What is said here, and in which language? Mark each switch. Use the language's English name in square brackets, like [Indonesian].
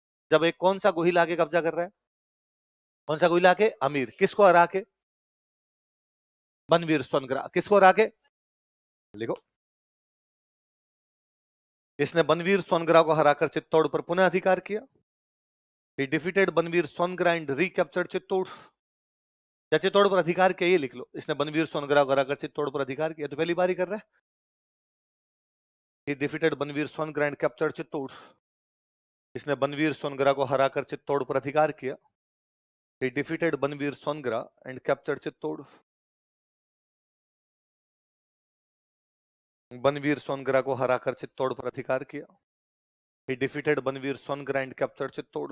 [Hindi] जब एक कौन सा गोहिल आके कब्जा कर रहा है? कौन सा गोहिल आके? अमीर। किसको हरा के? बनवीर सोनगरा। किसको हरा के? लिखो, इसने बनवीर सोनगरा को हराकर चित्तौड़ पर पुनः अधिकार किया। [English] He defeated Banvir Songara and recaptured Chittor. [Hindi] या चित्तौड़ पर अधिकार किया, ये लिख लो। इसने बनवीर सोनगरा को हराकर चित्तौड़ पर अधिकार किया। तो पहली बार ही कर रहा है। [English] He defeated Banvir Songara and captured Chittor. [Hindi] इसने बनवीर सोनगरा को हराकर चित्तौड़ पर अधिकार किया। [English] He defeated Banvir Songara and captured Chittor. [Hindi] Banvir Songara को हराकर चित्तौड़ पर अधिकार किया। [English] He defeated Banvir Songara and captured Chittor.